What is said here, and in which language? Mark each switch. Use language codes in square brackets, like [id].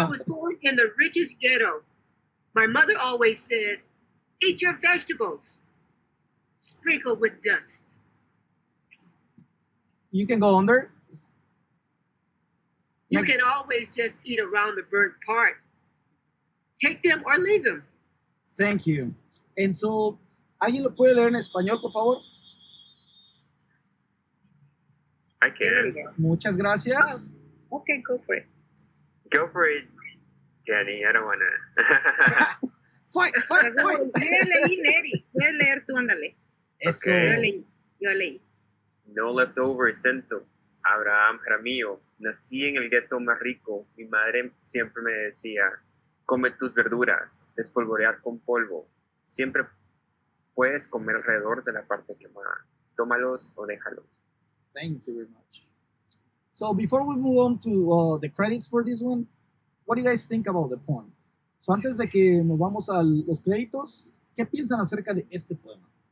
[en] I was born in the richest ghetto. My mother always said, eat your vegetables, sprinkled with dust. You can go under. You Next. can always just eat around the burnt part. Take them or leave them. Thank you. And so, [es] ¿alguien lo puede leer en español, por favor? [en] I can. [es] Muchas gracias. [en] Okay, go for it. Go for it, Jenny. I don't wanna. Fight. [es] Yo ya leí, Neri. Puedes leer tú, ándale. Eso. [en] Okay. [es] Yo leí. [en] No leftovers, Cento. Abraham Jaramillo. [es] Nací en el gueto más rico. Mi madre siempre me decía, come tus verduras, despolvorear con polvo. Siempre puedes comer alrededor de la parte quemada. Tómalos o déjalos. [en] Thank you very much. So before we move on to the credits for this one, what do you guys think about the poem? [es] So antes de que nos vamos a los créditos, ¿qué piensan acerca de este poema?